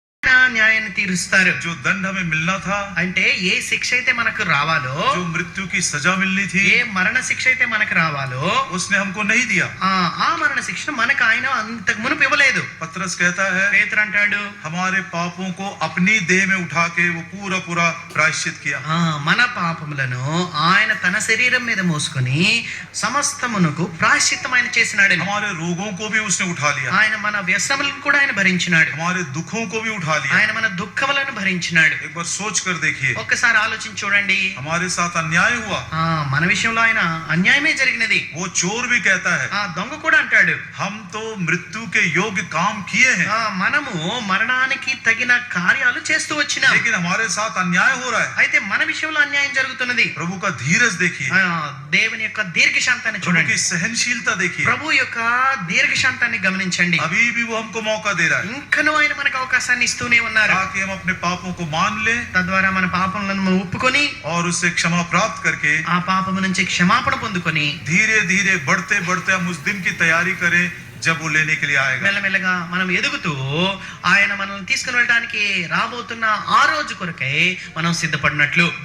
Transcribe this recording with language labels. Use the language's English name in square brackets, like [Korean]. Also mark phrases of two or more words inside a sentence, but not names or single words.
[Telugu] న్యాయాన్ని తీరుస్తారు. [Hindi] जो दंड हमें मिलना था, [Telugu] అంటే ఏ శిక్ష అయితే మనకు రావాలో, [Hindi] जो मृत्यु की सजा मिलनी थी, [Telugu] ఏ మరణ శిక్ష అయితే మనకు రావాలో [Hindi] उसने हमको नहीं दिया. [Telugu] ఆ మరణ శిక్షను మనకు ఆయన అంతకు మునుపు ఇవ్వలేదు. [Hindi] पतरस कहता है, [Telugu] పేతురు అంటాడు, [Hindi] हमारे पापों को अपनी देह में उठा के वो पूरा पूरा प्रायश्चित किया. [Telugu] మన పాపములను ఆయన తన శరీరం మీద మోసుకొని సమస్తమునకు ప్రాయశ్చిత్తం ఆయన చేసినాడు. [Hindi] हमारे रोगों को भी उसने उठा लिया, [Telugu] ఆయన మన వ్యసనములను కూడా ఆయన భరించినాడు. [Hindi] हमारे दुखों को भी उठा लिया. [Telugu] ఆయన మన దుఃఖములను భరించినాడు. [Hindi] एक बार सोच कर देखिए, [Telugu] ఒక్కసారి ఆలోచించి చూడండి. [Hindi] हमारे साथ अन्याय हुआ. [Telugu] మన విషయంలో ఆయన అన్యాయమే జరిగినది. [Hindi] वो चोर भी कहता है, [Telugu] దొంగ కూడా అంటాడు, [Hindi] हम तो मृत्यु के योग्य काम किए हैं, [Telugu] మనము మరణానికి తగిన కార్యాలు చేస్తూ వచ్చినాం, [Hindi] लेकिन हमारे साथ अन्याय हो रहा है. [Telugu] అయితే మన విషయంలో అన్యాయం జరుగుతున్నది. [Hindi] प्रभु का धीरज देखिए, [Telugu] దేవుని యొక్క దీర్ఘశాంతాన్ని [Hindi] प्रभु [Telugu] చూడండి. [Hindi] की सहनशीलता देखिए. [Telugu] ప్రభు యొక్క దీర్ఘశాంతాన్ని గమనించండి. [Hindi] अभी भी वो हमको मौका दे रहा है [Telugu] ఇంకనూ ఆయన మనకు అవకాశాన్ని ఇస్తూనే ఉన్నారు. [Hindi] ताकि हम अपने पापों को मान ले [Telugu] తద్వారా మన పాపములను మనం ఒప్పుకొని [Hindi] और उससे क्षमा प्राप्त करके [Telugu] ఆ పాపము నుంచి క్షమాపణ పొందుకొని [Hindi] धीरे धीरे बढ़ते बढ़ते हम उस दिन की तैयारी करें जब वो लेने के लिए आएगा. [Telugu] మెల్లమెల్లగా మనం ఎదుగుతూ ఆయన మనల్ని తీసుకుని వెళ్ళడానికి రాబోతున్న ఆ రోజు కొరకై మనం సిద్ధపడినట్లు.